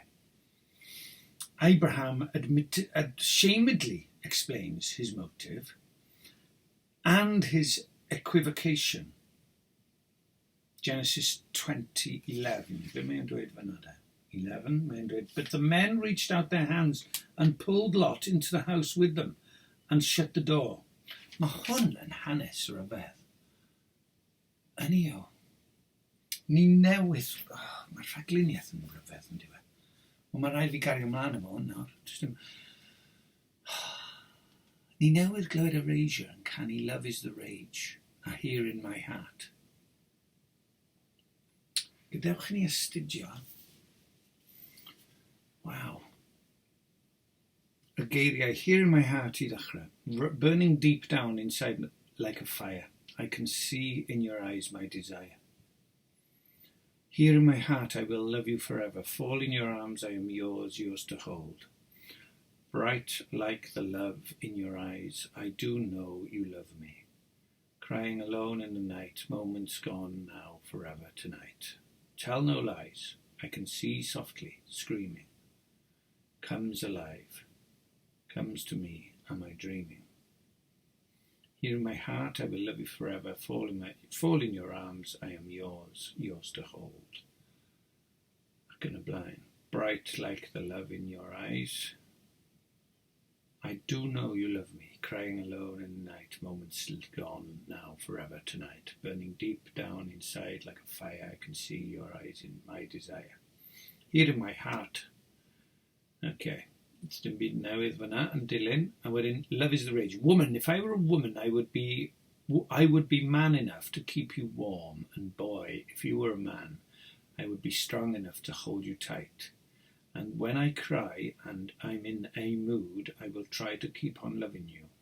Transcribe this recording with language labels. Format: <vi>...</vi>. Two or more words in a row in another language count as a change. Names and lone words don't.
<en>Abraham ashamedly explains his motive and his equivocation. Genesis 20:11.</en> <cy>Be mae'n dweud fyna de? 11, mae'n dweud,</cy> <en>but the men reached out their hands and pulled Lot into the house with them and shut the door.</en> <cy>Mae hwn yn hanes rhyfedd. Hynny o, ni newydd... mae'r rhagluniaeth yn rhyfedd yn diwedd. Ond mae rhaid fi gario ymlaen efo hwn nawr. Ni newydd glywed Erasure yn canu Love is the Rage a Here in My Heart. Gadewch ni astudio. Wow. Y geiriau Here in My Heart I ddechrau.</cy> <en>Burning deep down inside like a fire. I can see in your eyes my desire. Here in my heart I will love you forever. Fall in your arms, I am yours, yours to hold. Bright like the love in your eyes, I do know you love me. Crying alone in the night, moments gone now, forever tonight. Tell no lies, I can see softly, screaming. Comes alive, comes to me, am I dreaming? Here in my heart I will love you forever. Fall in your arms, I am yours, yours to hold.</en> <cy>Ac yn y blaen.</cy> <en>Bright like the love in your eyes. I do know you love me. Crying alone in the night, moments gone now, forever tonight. Burning deep down inside like a fire, I can see your eyes in my desire. Here in my heart. Okay.</en> <cy>It's dim byd newydd fyna yn dilyn, a wedyn Love is the Rage.</cy> <en>Woman, if I were a woman, I would be man enough to keep you warm, and boy, if you were a man, I would be strong enough to hold you tight. And when I cry and I'm in a mood, I will try to keep on loving you.</en>